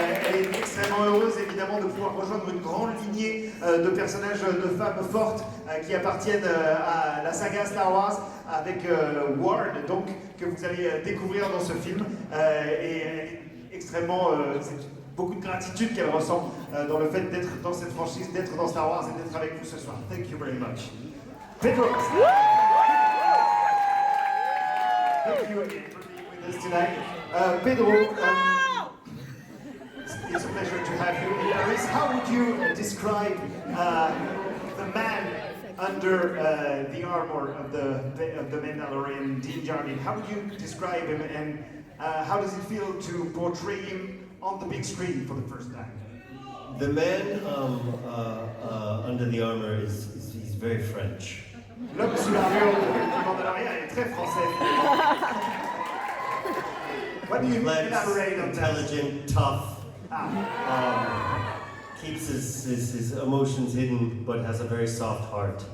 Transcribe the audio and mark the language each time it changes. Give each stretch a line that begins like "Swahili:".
French: Elle est extrêmement heureuse évidemment de pouvoir rejoindre une grande lignée de personnages, de femmes fortes qui appartiennent à la saga Star Wars avec Ward, donc que vous allez découvrir dans ce film. Et elle est extrêmement, c'est beaucoup de gratitude qu'elle ressent dans le fait d'être dans cette franchise, d'être dans Star Wars et d'être avec vous ce soir.
English: Thank you very much. Pedro. Thank you again for being with us tonight. Pedro, it's a pleasure to have you in Paris. How would you describe the man under the armor of the Mandalorian, Din Djarin? How would you describe him, and how does it feel to portray him on the big screen for the first time? The man under the armor he's very French.
French: L'homme sous l'armure du Mandalorian est très français.
English: What do you elaborate on that? Intelligent, tough. Keeps his emotions hidden, but has a very soft heart.